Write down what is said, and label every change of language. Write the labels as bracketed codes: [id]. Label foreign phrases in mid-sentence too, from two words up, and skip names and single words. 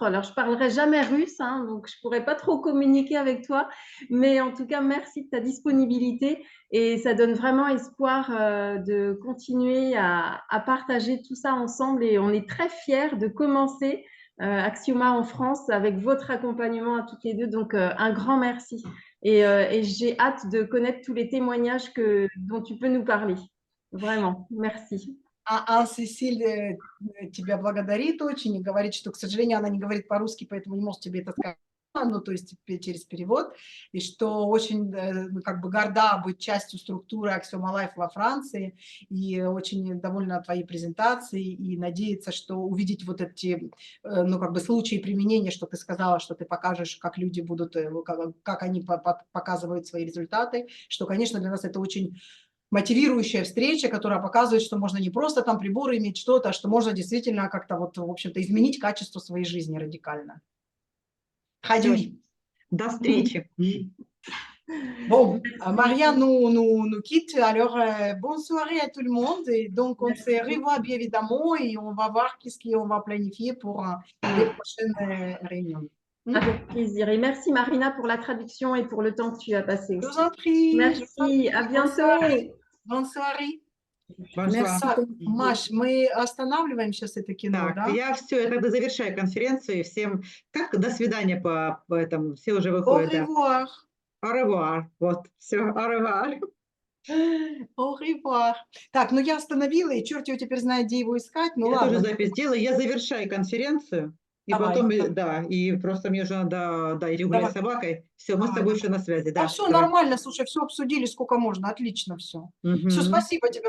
[fr] Alors, je parlerai jamais russe, hein, donc je pourrais pas trop communiquer avec toi, mais en tout cas, merci de ta disponibilité et ça donne vraiment espoir de continuer à partager tout ça ensemble et on est très fiers de commencer Axioma en France avec votre accompagnement à toutes les deux. Donc, un grand merci et j'ai hâte de connaître tous les témoignages dont tu peux nous parler. Vraiment, merci. [ru] Сесиль тебя благодарит очень и говорит, что, к сожалению, она не говорит по-русски, поэтому не может тебе это сказать, ну, то есть через перевод, и что очень как бы горда быть частью структуры Axioma Life во Франции, и очень довольна твоей презентацией, и надеется, что увидеть вот эти, ну, как бы случаи применения, что ты сказала, что ты покажешь, как люди будут, как они показывают свои результаты, что, конечно, для нас это очень мотивирующая встреча, которая показывает, что можно не просто там приборы иметь что-то, а что можно действительно как-то вот, в общем-то, изменить качество своей жизни радикально. Хадюи. До встречи. [fr] Bon, Maria nous quitte. Alors, bonne soirée à tout le monde. Et donc, on se revoit bien évidemment et on va voir qu'est-ce qu'on va planifier pour les prochaines réunions. Avec plaisir. Et merci Marina pour la traduction et pour le temps que tu as passé Je aussi. vous en prie. Merci, à bientôt. Bonne soirée. Bonsoir. [ru] Так, Маш, мы останавливаем сейчас это кино, Так, да? я все, я тогда завершаю конференцию. И всем как до свидания по этому. Все уже [fr] Au [ru] выходят. Да. [fr] revoir. Au revoir. [ru] Вот, все, [fr] au revoir. Au revoir. [ru] Так, ну я остановила, и черт его теперь знает, где его искать. Ну Я ладно. тоже запись делаю. Я завершаю конференцию. И Давай. потом, да, и просто мне уже надо, да, идти гулять с собакой. Все, мы с тобой еще на связи. Да, А все давай. нормально, слушай, все обсудили, сколько можно, отлично все. Мгм. Все, спасибо тебе.